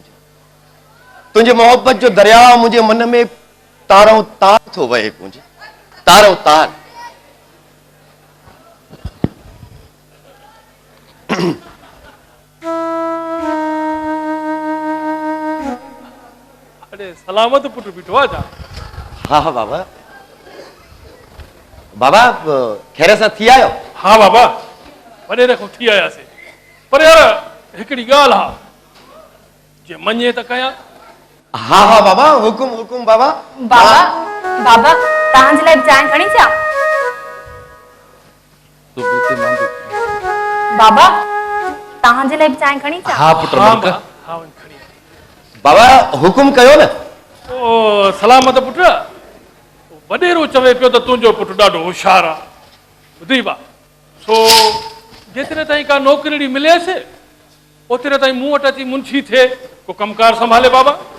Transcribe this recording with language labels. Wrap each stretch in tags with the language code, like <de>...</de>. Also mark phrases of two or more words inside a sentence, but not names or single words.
<sd>तुंहिंजे मोहब्बत जो दरिया मुंहिंजे मन में तारों तार थो वहे कुंज, तारों तार। अरे सलामत पुट बीठो आजा। हाँ हाँ बाबा, बाबा खैर सां थी आयो? हाँ बाबा, वॾे रखो थी आयासीं। पर यार हिकिड़ी ॻाल्हि हा, जे मञे त कयां। हाँ हाँ बाबा, हुकुम हुकुम बाबा। बाबा बाबा तव्हांजे लाइ चांहि खणी अचां? बाबा तव्हांजे लाइ चांहि खणी अचां? हाँ पुट हाँ मुल्क बा, हाँ वञ खणी अच। बाबा हुकुम कयो न। ओ सलामत पुट, वॾेरो चवे पियो त तुंहिंजो पुट ॾाढो होशियार आहे। ॿुधी बा, सो जेतिरे ताईं का नौकिरी मिलेसि ओतिरे ताईं मूं वटि अची मुंशी थिए, को कमकार संभाले बाबा।</sd>